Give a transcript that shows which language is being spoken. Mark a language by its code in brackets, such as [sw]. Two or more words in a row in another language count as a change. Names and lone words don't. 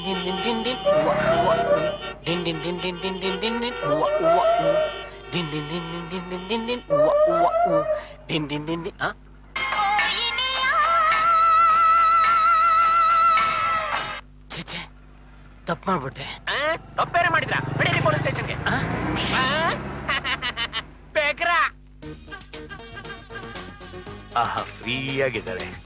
[kn] din din din din wa wa din din din din din din din din wa wa din din din din din din din din wa wa din din din din ah ಛೆ ತಪ್ಪು ಮಾಡ್ಬಿಟ್ಟೆ. ತಪ್ಪೇರೆ ಮಾಡಿದ್ರ? ನಡೀರಿ [en] police stationge. [kn] ಬೇಕ್ರಾ ಆಹಾ, ಫ್ರೀ ಆಗಿದ್ದಾಳೆ.